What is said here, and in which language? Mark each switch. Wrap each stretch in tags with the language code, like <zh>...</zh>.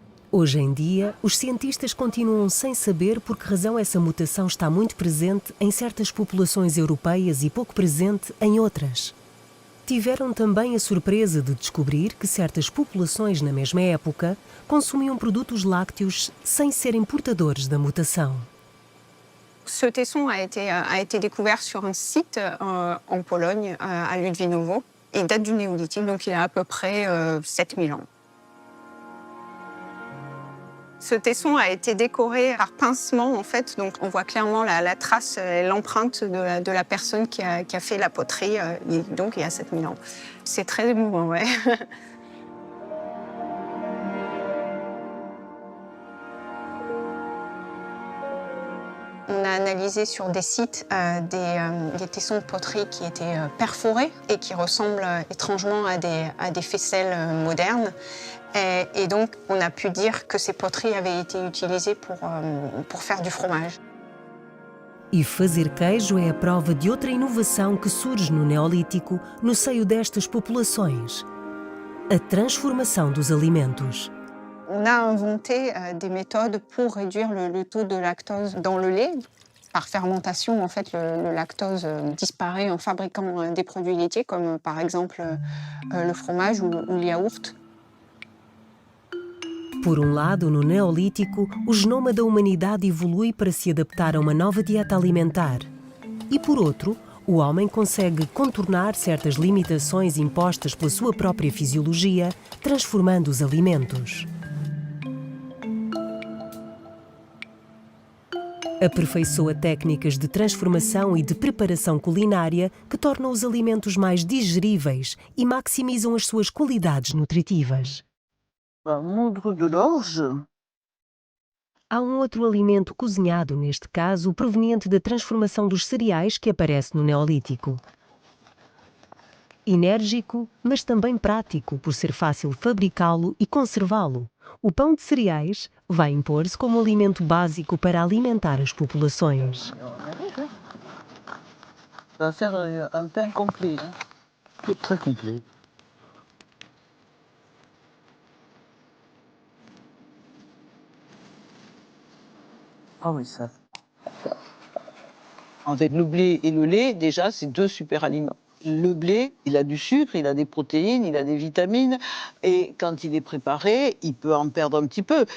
<pt>Hoje em dia, os cientistas continuam sem saber por que razão essa mutação está muito presente em certas populações europeias e pouco presente em outras. Tiveram também a surpresa de descobrir que certas populações na mesma época consumiam produtos lácteos sem serem portadores da mutação.</pt> <fr>Ce tesson a été découvert sur un site en Pologne, à Ludwinowo. Il date du néolithique, donc il a à peu près 7000 ans. Ce tesson a été décoré par pincement, en fait, donc on voit clairement la trace, l'empreinte de la personne qui a fait la poterie, donc il y a 7000 ans. C'est très émouvant, ouais. On a analysé sur des sites des tessons de poterie qui étaient perforés et qui ressemblent étrangement à des faisselles modernes. Et donc, on a pu dire que ces poteries avaient été utilisées pour faire du fromage.</fr> <pt>E fazer queijo é a prova de outra inovação que surge no Neolítico no seio destas populações: a transformação dos alimentos.</pt> <fr>On a inventé des méthodes pour réduire le taux de lactose dans le lait. Par fermentation, en fait, le lactose disparaît en fabriquant des produits laitiers, comme par exemple le fromage ou le yaourt.</fr> <pt>Por um lado, no Neolítico, o genoma da humanidade evolui para se adaptar a uma nova dieta alimentar. E por outro, o homem consegue contornar certas limitações impostas pela sua própria fisiologia, transformando os alimentos. Aperfeiçoa técnicas de transformação e de preparação culinária que tornam os alimentos mais digeríveis e maximizam as suas qualidades nutritivas.</pt> <fr>Moudre de l'orge.</fr> <pt>Há um outro alimento cozinhado, neste caso, proveniente da transformação dos cereais que aparece no Neolítico. Enérgico, mas também prático, por ser fácil fabricá-lo e conservá-lo. O pão de cereais vai impor-se como alimento básico para alimentar as populações.</pt> <fr>Ça va faire un pain complet. Hein? Très complet. Ah oui, ça. En fait, le blé et le lait, déjà, c'est deux super aliments. Le blé, il a du sucre, il a des protéines, il a des vitamines, et quand il est préparé, il peut en perdre un petit peu.</fr>